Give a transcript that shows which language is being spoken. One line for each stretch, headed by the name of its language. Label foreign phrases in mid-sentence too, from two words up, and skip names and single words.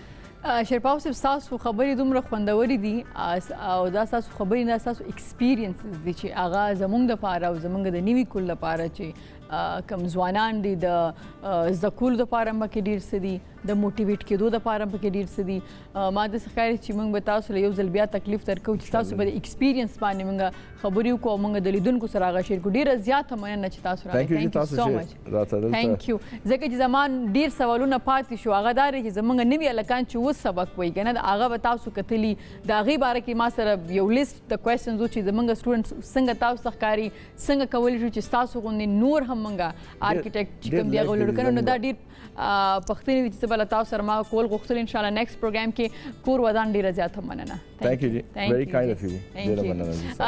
Pashto: شیرپاو صاحب ستاسو خبرې دومره خوندورې دي او دا ستاسو خبرې نه ستاسو ایکسپیرینسز دي چې هغه زموږ دپاره او زموږ د نوي کول لپاره چې کوم ځوانان دي د زده کولو دپاره هم پکې ډېر څه دي، د موټیویټ کېدو دپاره هم پکې ډېر څه دي. ما داسې ښکاري چې موږ به تاسو له یو ځل بیا تکلیف درکوو چې تاسو به د ایکسپیرینس باندې موږ خبرې وکړو او موږ د لیدونکو سره هغه شیر کړو. ډېره زیاته مننه چې تاسو راغلئ.
English: Thank you so much. Thank you.
Pashto: ځکه چې زما ډېر سوالونه پاتې شو، هغه دا دی چې زموږ نوي هلکان چې اوس سبق وایي که نه، هغه به تاسو کتلي، د هغې باره کې ما سره یو لیست د کوېسچنز و چې زموږ سټوډنټس څنګه تاسو ته ښکاري، څنګه کولی شو چې ستاسو غوندې نور هم موږ آرکیټیکټ چې کوم دي هغه ولر کړو. نو دا ډېر پښتنې دي چې زه به له تاسو سره ما کول غوښتل انشاءالله
English: next program
Pashto: کې. کور ودان ډېره زیاته مننه.
English: Thank you. Very kind of you.
Pashto: ډېره مننه.